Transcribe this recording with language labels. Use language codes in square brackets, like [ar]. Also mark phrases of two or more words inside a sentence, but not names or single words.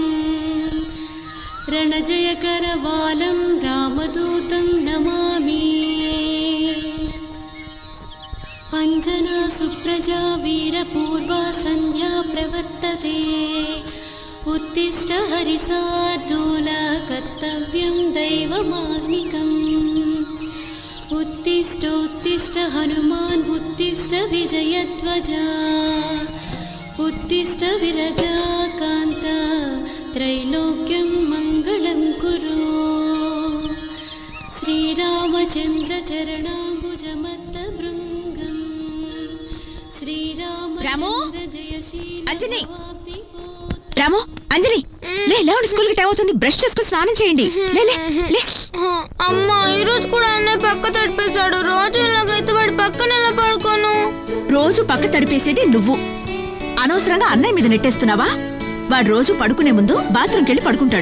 [sa] రణజయకరవాలం రామదూతం నమామి అంజనా సుప్రజా వీరపూర్వా సంధ్యా ప్రవర్తతే ఉత్తిష్ట హరిసార్దూల కర్తవ్యం దైవమాన్నికం उत्तिष्ठ हनुमान् उत्तिष्ठ विजयध्वजा उत्तिष्ठ विरजाकान्त त्रैलोक्यं मङ्गलं कुरु श्रीरामचन्द्र चरणाम्बुजमत्तभृङ्गं श्रीरामचन्द्र जयशील [te] రాము అంజలి లే లేవండి స్కూల్ కి టైం అవుతుంది బ్రష్ చేసుకుని స్నానం చేయండి లే లే లే అమ్మా ఈ రోజు కూడా అన్నయ్య పక్క తడిపేశాడు రోజు ఇలాగైతే వాడి పక్కన ఎలా పడుకోను రోజు పక్క తడిపేసేది నువ్వు అనవసరంగా అన్నయ్య మీద నెట్టేస్తున్నావా వాడు రోజు పడుకునే ముందు బాత్రూమ్కి వెళ్ళి పడుకుంటాడు